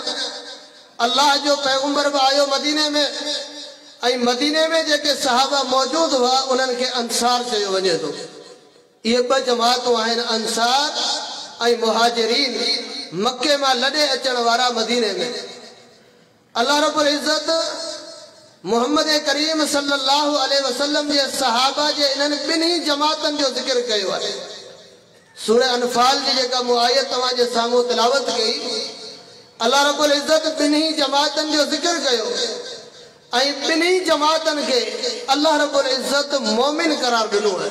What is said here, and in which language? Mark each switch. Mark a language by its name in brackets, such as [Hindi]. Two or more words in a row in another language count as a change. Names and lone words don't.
[Sindhi] अल्लाह जो पैगंबर बि आयो मदीने में ऐं मदीने में जेके सहाबा मौजूद हुआ उन्हनि खे अंसार चयो वञे थो। इहे ॿ जमातूं आहिनि, अंसार ऐं मुहाजिरीन, मक्के मां लॾे अचण वारा मदीने में। अल्लाह रब्बुल इज़्ज़त मुहम्मद करीम [Arabic] صلى الله عليه وسلم [Sindhi] जे सहाबा जे इन्हनि ॿिन्ही जमातनि जो ज़िक्र कयो आहे। सूरह अनफाल जी जेका मुआयत तव्हां जे साम्हूं तिलावत कई, अल्लाह रब्बुल इज़्ज़त ॿिन्ही जमातनि जो ज़िक्र कयो ऐं ॿिन्ही जमातनि खे अल्लाह रब्बुल इज़्ज़त मोमिन करार ॾिनो आहे।